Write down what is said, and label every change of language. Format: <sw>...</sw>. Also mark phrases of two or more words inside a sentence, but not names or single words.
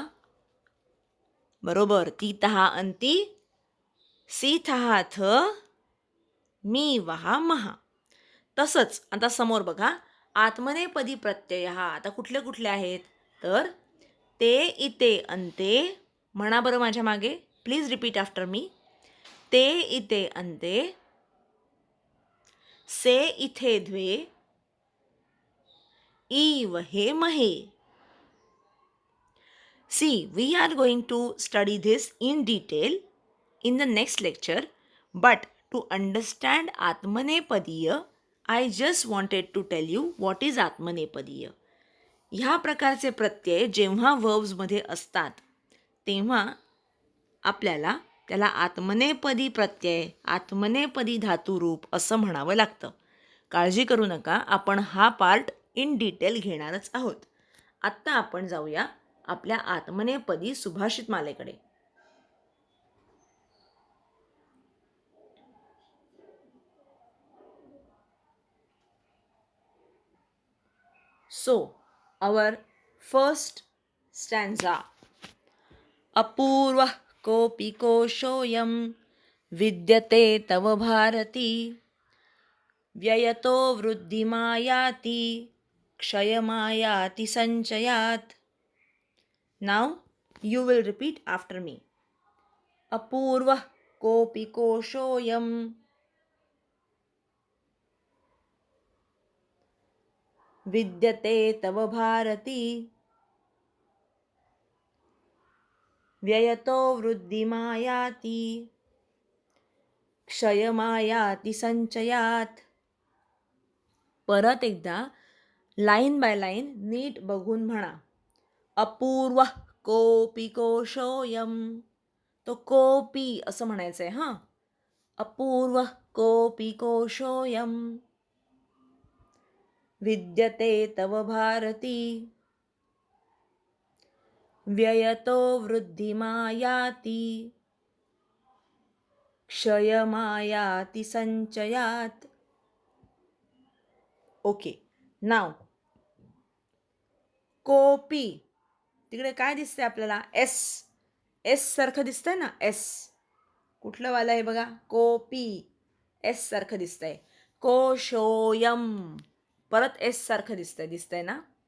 <sa>बरोबर, ती तहा अंती सी तहा थ मी वहा महा.</sa> <mr>तसंच आता समोर बघा, आत्मनेपदी प्रत्यय हा आता कुठले कुठले आहेत?</mr> <sa>तर ते इते अंते.</sa> <mr>म्हणा बरं माझ्या मागे,</mr> <en>please repeat after me.</en> <sa>ते इते अंते, से इथे द्वे, इवहे महे.</sa> <en>See, we are going to study this in detail in the next lecture, but to understand Atmanepadiya, I just wanted to tell you what is Atmanepadiya.</en> <mr>ह्या प्रकारचे प्रत्यय जेव्हा वर्ब्समध्ये असतात तेव्हा आपल्याला त्याला आत्मनेपदी प्रत्यय, आत्मनेपदी धातुरूप असं म्हणावं लागतं. काळजी करू नका, आपण हा</mr> <en>part in detail</en> <mr>घेणारच आहोत. आत्ता आपण जाऊया आपल्या आत्मनेपदी सुभाषित मालेकडे.</mr> <en>सो our first stanza.</en> <sa>अपूर्वः कोऽपि कोशोऽयं विद्यते तव भारती, व्ययतो वृद्धिमायाति क्षयमायाति संचयात्.</sa> <en>Now you will repeat after me.</en> <sa>अपूर्वः कोऽपि कोशोऽयं विद्यते तव भारती, व्ययतो वृद्धिमायाति क्षयमायाति संचयात.</sa> <mr>परत एकदा</mr> <en>line by line</en> <mr>नीट बघून म्हणा.</mr> <sa>अपूर्वः कोऽपि कोशोऽयं,</sa> <mr>तो कोऽपि असं म्हणायचं आहे. हां,</mr> <sa>अपूर्वः कोऽपि कोशोऽयं विद्यते तव भारती, व्ययतो वृद्धिमायाति क्षयमायाति संचयात.</sa> <mr>ओके, नाव कोपी. तिकडे काय दिसतंय आपल्याला? एस. एस सारखं दिसतंय ना? एस कुठलं वालं आहे बघा? कोपी. एस सारखं दिसतंय. कोशोयम परत एस सारखं दिसतंय ना?</mr>